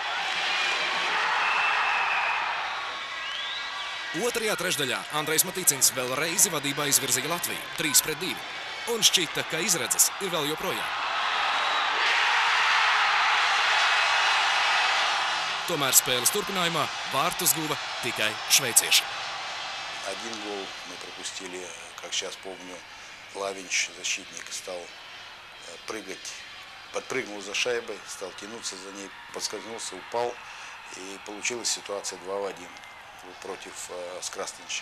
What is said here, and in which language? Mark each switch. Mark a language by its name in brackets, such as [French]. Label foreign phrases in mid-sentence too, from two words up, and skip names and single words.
[Latvian] Otrajā trešdaļā Andrejs Matīcins vēl reizi vadībā izvirzīja Latviju 3-2, un šķita, ka izredzes ir vēl joprojām. Tomēr spēles turpinājumā vārtus guva tikai šveicieši. [Russian] Один гол мы пропустили, как сейчас помню, Лавинч, защитник, стал прыгать, подпрыгнул за шайбой, стал тянуться за ней, подскользнулся, упал, и получилась ситуация 2-1 против Скрастенича.